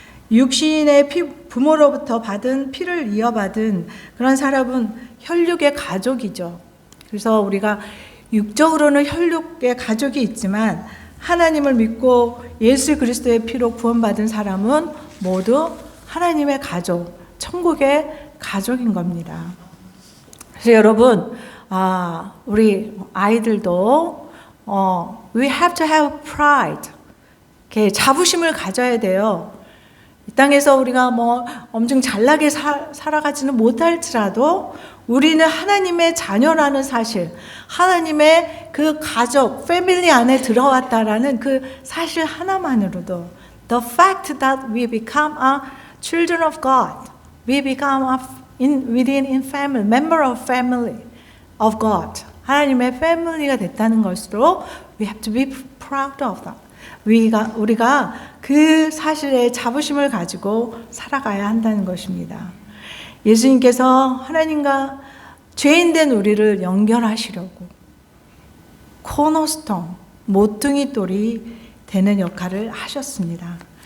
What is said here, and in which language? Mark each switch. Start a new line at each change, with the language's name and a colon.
Korean: 육신의 부모로부터 받은 피를 이어받은 그런 사람은 혈육의 가족이죠. 그래서 우리가 육적으로는 혈육의 가족이 있지만 하나님을 믿고 예수 그리스도의 피로 구원받은 사람은 모두 하나님의 가족, 천국의 가족인 겁니다. 그래서 여러분, 우리 아이들도
English: we have to have pride.
Korean: 이렇게 자부심을 가져야 돼요. 이 땅에서 우리가 엄청 잘나게 살아가지는 못할지라도 우리는 하나님의 자녀라는 사실, 하나님의 그 가족, 패밀리 안에 들어왔다라는 그 사실 하나만으로도
English: the fact that we become a children of God,
Korean: we become within family, member of family of God, 하나님의 패밀리가 됐다는 것으로
English: we have to be proud of that.
Korean: 우리가 그 사실에 자부심을 가지고 살아가야 한다는 것입니다. 예수님께서 하나님과 죄인된 우리를 연결하시려고 코너스톤, 모퉁이 돌이 되는 역할을 하셨습니다.